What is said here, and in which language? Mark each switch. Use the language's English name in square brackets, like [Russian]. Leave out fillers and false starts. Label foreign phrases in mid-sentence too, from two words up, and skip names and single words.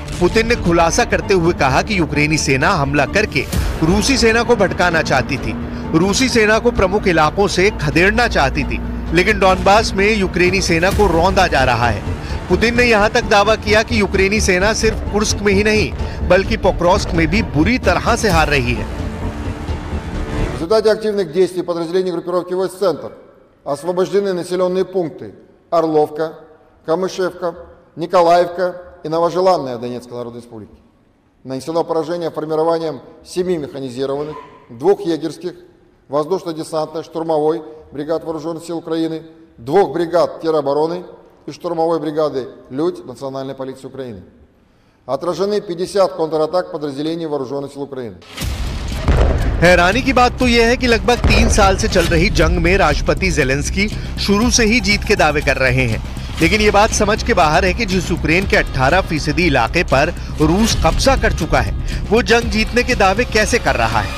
[Hindi] पुतिन ने खुलासा करते हुए कहा कि यूक्रेनी सेना हमला करके रूसी सेना को भटकाना चाहती थी, रूसी सेना को प्रमुख इलाकों से खदेड़ना चाहती थी, लेकिन डॉनबास में यूक्रेनी सेना को रौंदा जा रहा है। पुतिन ने यहाँ तक दावा किया कि यूक्रेनी सेना सिर्फ कुर्स्क में ही नहीं बल्कि पोक्रोव्स्क में भी बुरी तरह से हार रही है। [Russian] В результате активных действий подразделений группировки войск «Центр» освобождены населенные пункты Орловка, Камышевка, Николаевка и Новожеланная в Донецкой Народной Республике. Нанесено поражение формированием 7 механизированных, 2 егерских, воздушно-десантно-штурмовой бригад Вооруженных сил Украины, 2 бригад теробороны и штурмовой бригады «Людь» Национальной полиции Украины. Отражены 50 контратак подразделений Вооруженных сил Украины. [Hindi] हैरानी की बात तो यह है कि लगभग 3 साल से चल रही जंग में राष्ट्रपति ज़ेलेंस्की शुरू से ही जीत के दावे कर रहे हैं, लेकिन ये बात समझ के बाहर है कि जिस यूक्रेन के 18% इलाके पर रूस कब्जा कर चुका है, वो जंग जीतने के दावे कैसे कर रहा है।